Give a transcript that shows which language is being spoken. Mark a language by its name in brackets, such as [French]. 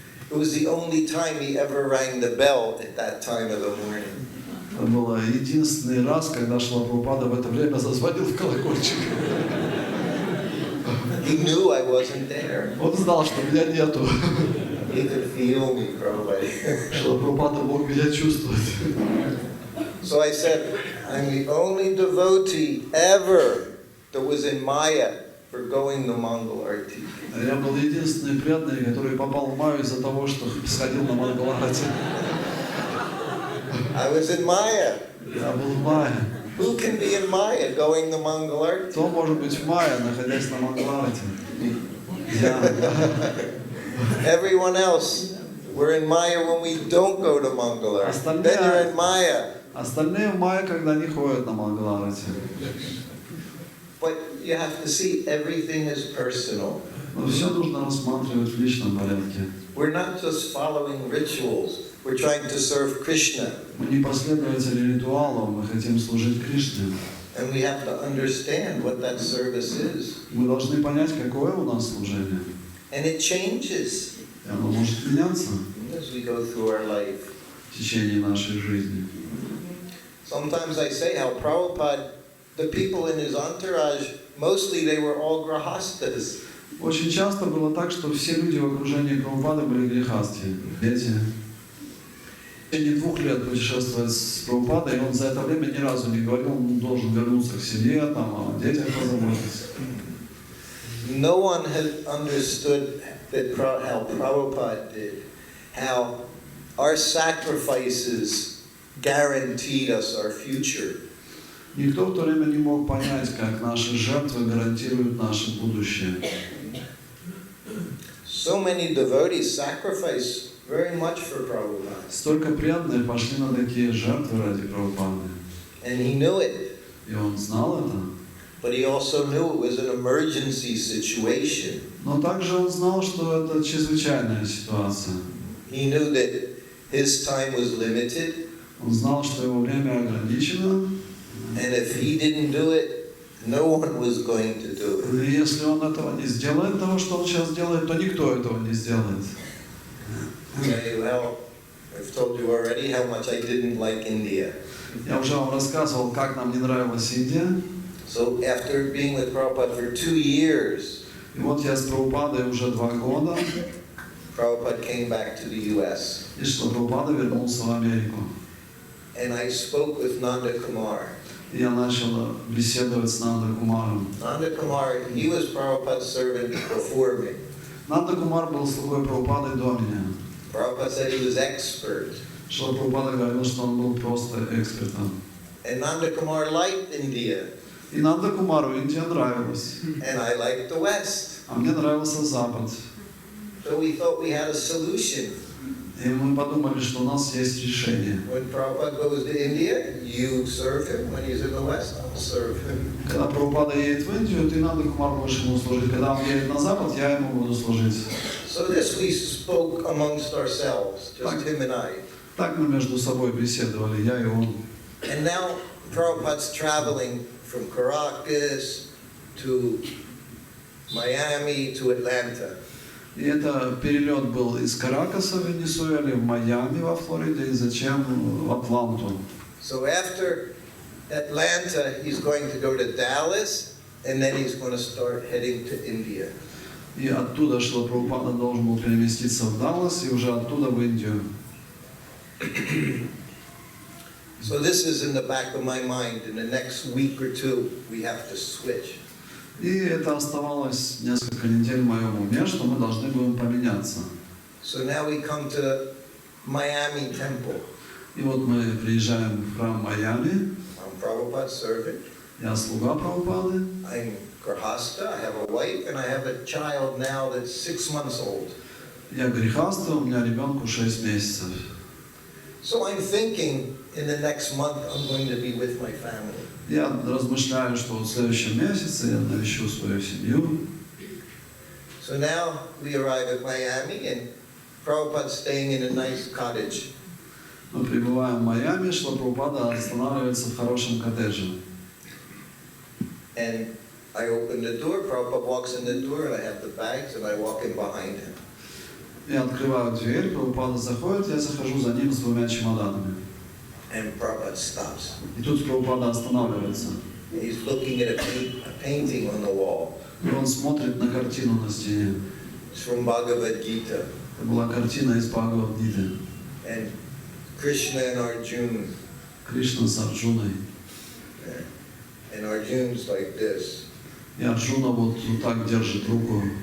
[English] It was the only time he ever rang the bell at that time of the morning. [Russian] Это был единственный раз, когда Шрила Прабхупада в это время зазвонил в колокольчик. [English] He knew I wasn't there. [Russian] Он знал, что меня нету. [English] He could feel me, Prabhupada. [Russian] Шрила Прабхупада мог меня чувствовать. [English] So I said, I'm the only devotee ever that was in Maya for going to Mongol Arctic. [Russian] Я был единственный преданный, который попал в Майю из-за того, что сходил на Мангаларати. [English] I was in Maya. [Russian] Я был в Майе. [English] Who can be in Maya going to Mongol Arctic? [Russian] Кто может быть в Майе, находясь на Мангаларати? Я. [English] Everyone else, we're in Maya when we don't go to Mongol Arctic. Then you're in Maya [Russian] Остальные в мае, когда не ходят на Мангаларати. [English] But you have to see everything is personal. [Russian] Но все нужно рассматривать в личном порядке. [English] We're not just following rituals. We're trying to serve Krishna. [Russian] Мы не последователи ритуалов, мы хотим служить Кришне. [English] And we have to understand what that service is. [Russian] Мы должны понять, какое у нас служение. [English] And it changes [Russian] И оно может меняться [English] as we go through our life. [Russian] в течение нашей жизни. [English] Sometimes I say how Prabhupada, the people in his entourage, mostly they were all grahastas. [Russian] Очень часто было так, что все люди в окружении Прабхупады были грехасти, дети. В течение 2 лет путешествовать с Прабхупадой, и он за это время ни разу не говорил, он должен вернуться к семье, там, о детях позаботиться. [English] No one had understood that how Prabhupada did, how our sacrifices guaranteed us our future. [Russian] Никто в то время не мог понять, как наши жертвы гарантируют наше будущее. [English] So many devotees sacrifice very much for Prabhupada. [Russian] Столько преданных пошли на такие жертвы ради Прабхупады. [English] And he knew it. [Russian] И он знал это. [English] But he also knew it was an emergency situation. [Russian] Но также он знал, что это чрезвычайная ситуация. [English] He knew that his time was limited. [Russian] Он знал, что его время ограничено. [English] And if he didn't do it, no one was going to do it. [Russian] И если он этого не сделает, того, что он сейчас делает, то никто этого не сделает. [English] Okay, well, I've told you already how much I didn't like India. [Russian] Я уже вам рассказывал, как нам не нравилась Индия. [English] So after being with Prabhupada for 2 years, [Russian] И вот я с Прабхупадой уже 2 года, [English] Prabhupada came back to the US. [Russian] и что Прабхупада вернулся в Америку. [English] And I spoke with Nanda Kumar. [Russian] И я начал беседовать с Нанда Кумаром. [English] Nanda Kumar, he was Prabhupada's servant before me. [Russian] Нанда Кумар был слугой Прабхупады до меня. [English] Prabhupada said he was expert. [Russian] Что Прабхупада говорил, что он был просто экспертом. [English] And Nanda Kumar liked India. [Russian] И Нанда Кумару Индия нравилась. [English] And I liked the West. [Russian] А мне нравился Запад. [English] So we thought we had a solution. [Russian] И мы подумали, что у нас есть решение. [English] When Prabhupada goes to India, you serve him. When he's in the West, I'll serve him. [Russian] Когда Прабхупада едет в Индию, ты Нанда Кумар будешь ему служить. Когда он едет на Запад, я ему буду служить. [English] So this we spoke amongst ourselves, just him and I. [Russian] Так мы между собой беседовали, я и он. [English] And now Prabhupada's traveling from Caracas to Miami to Atlanta. [Russian] И это перелет был из Каракаса в Венесуэле, в Майами во Флориде, и затем в Атланту. [English] So after Atlanta, he's going to go to Dallas, and then he's going to start heading to India. [Russian] И оттуда, что Прабхупада должен был переместиться в Даллас, и уже оттуда в Индию. [English] So this is in the back of my mind. In the next week or 2, we have to switch. [Russian] И это оставалось несколько недель в моем уме, что мы должны будем поменяться. [English] So now we come to Miami Temple. [Russian] И вот мы приезжаем в храм Майами. [English] I'm Prabhupada's servant. [Russian] Я слуга Прабхупады. [English] I'm Grahasta. I have a wife, and I have a child now that's 6 months old. [Russian] Я грехаста, у меня ребенку 6 месяцев. [English] So I'm thinking in the next month I'm going to be with my family. [Russian] Я размышляю, что в следующем месяце я навещу свою семью. [English] So now we arrive at Miami, and Prabhupada's staying in a nice cottage. [Russian] Мы прибываем в Майами, что Прабхупада останавливается в хорошем коттедже. [English] And I open the door, Prabhupada walks in the door, and I have the bags, and I walk in behind him. [Russian] Я открываю дверь, Прабхупада заходит, я захожу за ним с 2 чемоданами. [English] And Prabhupada stops. [Russian] И тут Прабхупада останавливается. [English] And he's looking at a painting on the wall. [Russian] И он смотрит на картину на стене. [English] It's from Bhagavad Gita. [Russian] Это была картина из Бхагавад-гиты. [English] And Krishna and Arjuna. [Russian] Кришна с Арджуной. [English] And Arjuna's like this. [Russian] И Арджуна вот так держит руку.